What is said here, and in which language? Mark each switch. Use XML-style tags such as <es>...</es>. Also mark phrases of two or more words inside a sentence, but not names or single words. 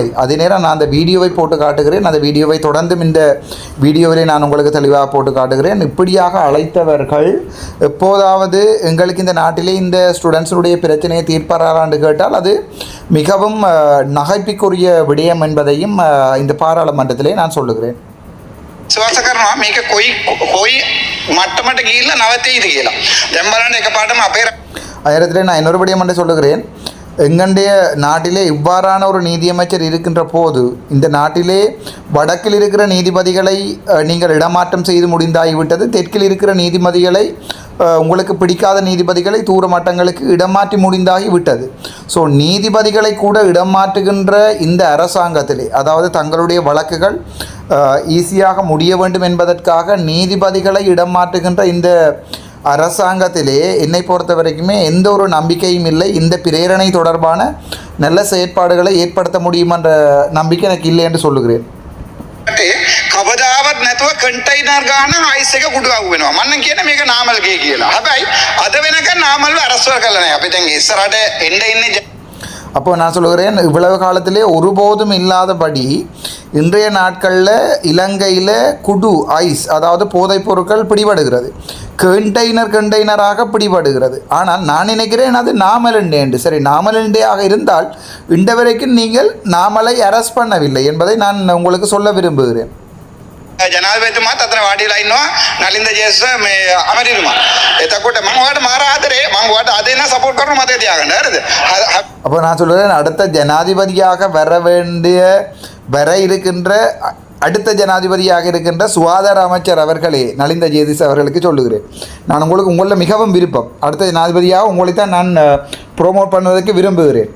<ta>அதே நேரம் நான் அந்த வீடியோவை போட்டு காட்டுகிறேன். அந்த வீடியோவை தொடர்ந்தும் இந்த வீடியோவிலே நான் உங்களுக்கு தெளிவாக போட்டு காட்டுகிறேன். இப்படியாக அழைத்தவர்கள் எப்போதாவது எங்களுக்கு இந்த நாட்டிலே இந்த ஸ்டூடெண்ட்ஸுடைய பிரச்சனையை தீர்ப்பாரான்னு கேட்டால் அது மிகவும் நகைப்புக்குரிய விடயம் என்பதையும் இந்த பாராளுமன்றத்திலே நான் சொல்லுகிறேன்.</ta> <si>විශ්වාස කරනවා මේක කොයි මට්ටමට ගිහිල්ලා නවතීද කියලා. දැන් බලන්න එකපාරටම අපේ</si> <ta>நேரத்தில் நான் இன்னொரு விடயம் என்று சொல்லுகிறேன். எங்களுடைய நாட்டிலே இவ்வாறான ஒரு நீதியமைச்சர் இருக்கின்ற போது இந்த நாட்டிலே வடக்கில் இருக்கிற நீதிபதிகளை நீங்கள் இடமாற்றம் செய்து முடிந்தாகிவிட்டது. தெற்கில் இருக்கிற நீதிபதிகளை உங்களுக்கு பிடிக்காத நீதிபதிகளை தூர மட்டங்களுக்கு இடமாற்றி முடிந்தாகி விட்டது. ஸோ நீதிபதிகளை கூட இடமாற்றுகின்ற இந்த அரசாங்கத்திலே, அதாவது தங்களுடைய வழக்குகள் ஈஸியாக முடிய வேண்டும் என்பதற்காக நீதிபதிகளை இடமாற்றுகின்ற இந்த அரசாங்கத்திலே என்னை பொறுத்த வரைக்குமே எந்த ஒரு நம்பிக்கையும் இல்லை. இந்த பிரேரணை தொடர்பான நல்ல செயற்பாடுகளை ஏற்படுத்த முடியும் என்ற நம்பிக்கை எனக்கு இல்லை என்று சொல்லுகிறேன்.</ta> <si>කවදාවත් නැතුව කන්ටයිනර් ගාන අයිස් එක කුඩු අහු වෙනවා. මම කියන මේක නාමල් ගේ කියලා. හැබැයි අද වෙනකන් නාමල්ව අරස්වර කළා නැහැ. අපි දැන් ඉස්සරහට එන්න ඉන්නේ.</si> <ta>அப்போ நான் சொல்லுகிறேன், இவ்வளவு காலத்திலே ஒருபோதும் இல்லாதபடி இன்றைய நாட்களில் இலங்கையில் குடு ஐஸ், அதாவது போதைப் பொருட்கள் பிடிபடுகிறது. கண்டெய்னராக பிடிபடுகிறது. ஆனால் நான் நினைக்கிறேன் அது நாமலண்டே என்று. சரி, நாமலண்டேயாக இருந்தால் இன்று வரைக்கும் நீங்கள் நாமலை அரெஸ்ட் பண்ணவில்லை என்பதை நான் உங்களுக்கு சொல்ல விரும்புகிறேன்.</ta> <si>ජනාධිපතිතුමාත් අතන වාඩිලා ඉන්නවා නලින්ද ජේසුස් මේ අමරිතුමා. එතකොට මම ඔයාලට මාර ආදරේ, මම ඔයාලට අද ඉන්න සපෝට් කරනවා මතක තියාගන්න. හරිද?</si> <ta>அப்போ நான் சொல்லுவேன், அடுத்த ஜனாதிபதியாக வர இருக்கின்ற அடுத்த ஜனாதிபதியாக இருக்கின்ற சுகாதார அமைச்சர் அவர்களே, நலிந்த ஜேதிஸ் அவர்களுக்கு சொல்லுகிறேன், நான் உங்களில் மிகவும் விருப்பம். அடுத்த ஜனாதிபதியாக உங்களை தான் நான் ப்ரோமோட் பண்ணுவதற்கு விரும்புகிறேன்.</ta>